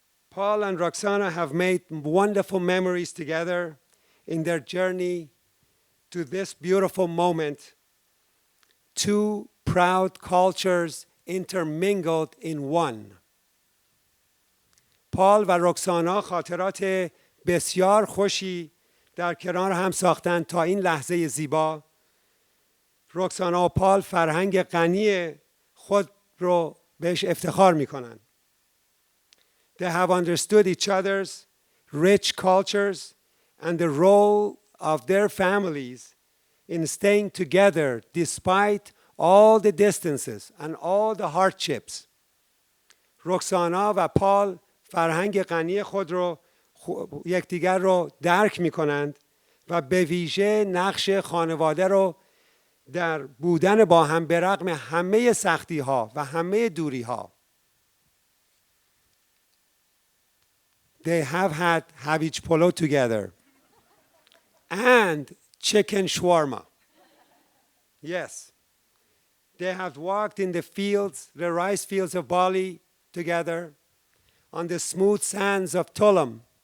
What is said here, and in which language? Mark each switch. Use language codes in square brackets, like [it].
[en] Paul and Roxana have made wonderful memories together in their journey to this beautiful moment. Two proud cultures intermingled in one. [fa] پال و رکسانا خاطرات بسیار خوشی در کنار هم ساختند تا این لحظه زیبا. رکسانا و پال فرهنگ غنی خود رو بهش افتخار میکنن. [en] They have understood each other's rich cultures and the role of their families in staying together despite all the distances and all the hardships. [fa] رکسانا و پال فرهنگ غنی خود رو یکدیگر رو درک می کنند و به ویژه نقش خانواده رو در بودن با هم به رغم همه سختی ها و همه دوری ها. [en] They have had Havic Polo together and chicken shawarma. Yes. They have walked in the fields, the rice fields of Bali together, on the smooth sands of Tulum.